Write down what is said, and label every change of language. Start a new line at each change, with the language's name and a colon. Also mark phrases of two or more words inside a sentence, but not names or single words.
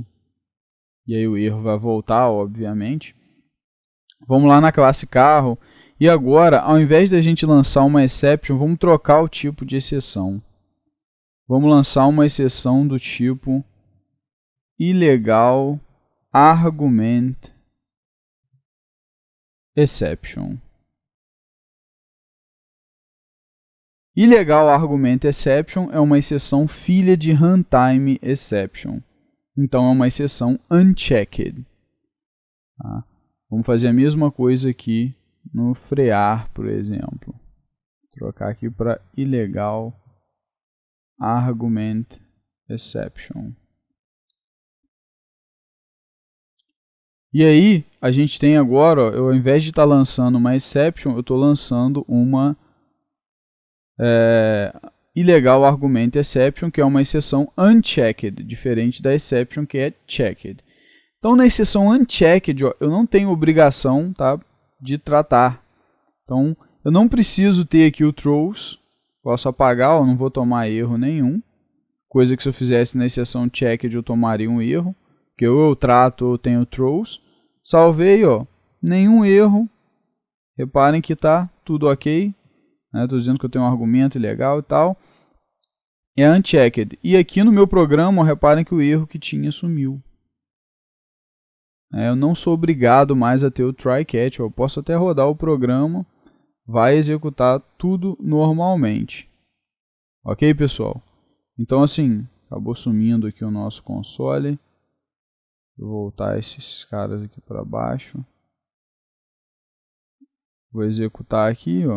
Portuguese: E aí o erro vai voltar, obviamente. Vamos lá na classe carro. E agora, ao invés de a gente lançar uma exception, vamos trocar o tipo de exceção. Vamos lançar uma exceção do tipo
English: ilegal argument exception. Ilegal argument exception
Portuguese: é uma exceção filha de
English: runtime exception.
Portuguese: Então é uma exceção unchecked. Tá? Vamos fazer a mesma coisa aqui no frear, por exemplo. Vou trocar aqui para
English: ilegal argument exception.
Portuguese: E aí, a gente tem agora, ó, ao invés de estar lançando uma exception, eu estou lançando uma
English: ilegal argument exception,
Portuguese: que é uma exceção unchecked, diferente da exception que é checked. Então, na exceção unchecked, ó, eu não tenho obrigação, tá, de tratar. Então, eu não preciso ter aqui o throws, posso apagar, ó, não vou tomar erro nenhum. Coisa que se eu fizesse na exceção checked eu tomaria um erro, que ou eu trato ou eu tenho throws. Salvei, ó, nenhum erro. Reparem que está tudo ok. Estou dizendo que eu tenho um argumento ilegal e tal. É unchecked. E aqui no meu programa, ó, reparem que o erro que tinha sumiu. Eu não sou obrigado mais a ter o
English: try catch.
Portuguese: Eu posso até rodar o programa, vai executar tudo normalmente. Ok, pessoal? Então, assim, acabou sumindo aqui o nosso console. Vou voltar esses caras aqui para baixo. Vou executar aqui, ó.